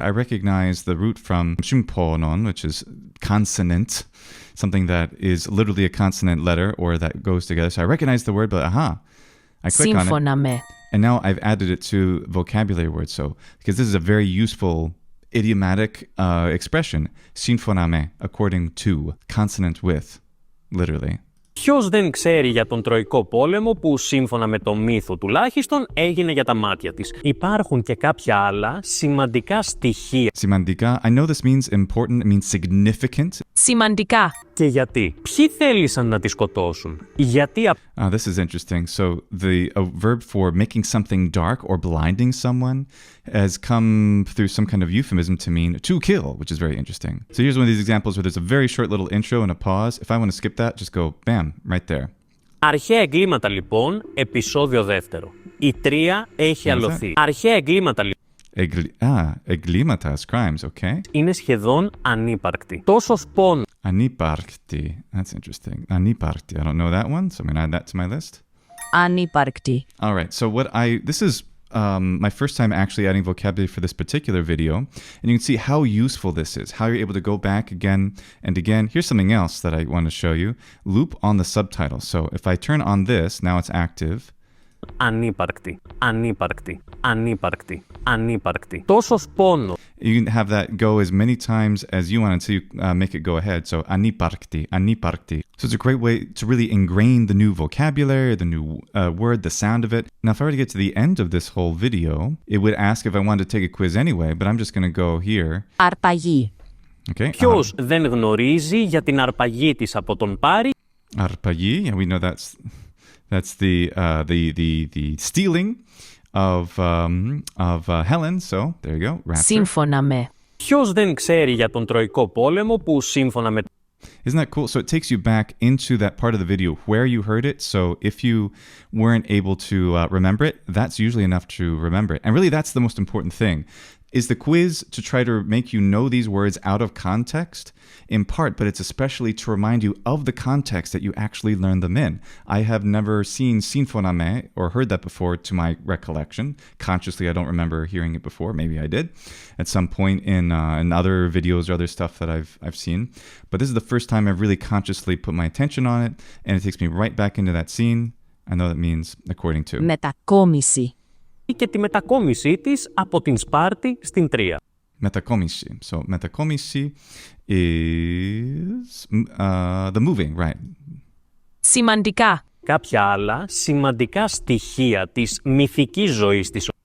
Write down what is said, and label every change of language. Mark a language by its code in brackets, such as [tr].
[en] I recognize the root from symphonon, which is consonant, something that is literally a consonant letter or that goes together. So I recognize the word, but I click on it. And now I've added it to vocabulary words. So, because this is a very useful idiomatic expression, [el] σύμφωνα με, [en] according to, consonant with, literally. [el] Ποιος δεν ξέρει για τον Τροϊκό πόλεμο που σύμφωνα με το μύθο τουλάχιστον έγινε για τα μάτια της. Υπάρχουν και κάποια άλλα σημαντικά στοιχεία. Σημαντικά, [en] I know this means important, it means significant. [el] Σημαντικά. Και γιατί. Ποιοι θέλησαν να τη σκοτώσουν. Γιατί. [en] This is interesting. So the verb for making something dark or blinding someone has come through some kind of euphemism to mean to kill, which is very interesting. So here's one of these examples where there's a very short little intro and a pause. If I want to skip that, just go bam, right there. [el] Αρχαία εγκλήματα λοιπόν, επεισόδιο δεύτερο. Η τρία έχει αλωθεί. Αρχαία εγκλήματα λοιπόν. Εγκλήματας, [en] crimes, okay. [el] Είναι σχεδόν ανύπαρκτη. Τόσος πόνος. Ανύπαρκτη. [en] That's interesting. Ανύπαρκτη. I don't know that one, so I'm going to add that to my list. Ανύπαρκτη. All right, so this is my first time actually adding vocabulary for this particular video, and you can see how useful this is, how you're able to go back again and again. Here's something else that I want to show you. Loop on the subtitles. So if I turn on this, now it's active. [el] Ανύπαρκτη, ανύπαρκτη, ανύπαρκτη, ανύπαρκτη. Τόσος πόνος. [en] You can have that go as many times as you want until you make it go ahead. [el] So ανύπαρκτη, ανύπαρκτη. [en] So it's a great way to really ingrain the new vocabulary, the new word, the sound of it. Now, if I were to get to the end of this whole video, it would ask if I wanted to take a quiz anyway, but I'm just going to go here. [el] Αρπαγή. [en] Okay. [el] Ποιος δεν γνωρίζει για την αρπαγή της από τον Πάρη? Αρπαγή, [en] and we know that's the stealing of Helen. So there you go. Rapture. [el] Σύμφωνα με. Ποιος δεν ξέρει για τον Τροϊκό πόλεμο που σύμφωνα με... [en] Isn't that cool? So it takes you back into that part of the video where you heard it. So if you weren't able to remember it, that's usually enough to remember it. And really, that's the most important thing. Is the quiz to try to make you know these words out of context? In part, but it's especially to remind you of the context that you actually learned them in. I have never seen sinfoname or heard that before to my recollection. Consciously, I don't remember hearing it before. Maybe I did at some point in other videos or other stuff that I've seen. But this is the first time I've really consciously put my attention on it, and it takes me right back into that scene. I know that means according to. [el] Μετακόμιση. και τη μετακόμισή της από την Σπάρτη στην Τρία. Μετακόμιση. [en] So [el] μετακόμιση [en] is the moving, right? [el] Σημαντικά. Κάποια άλλα σημαντικά στοιχεία της μυθικής ζωής της.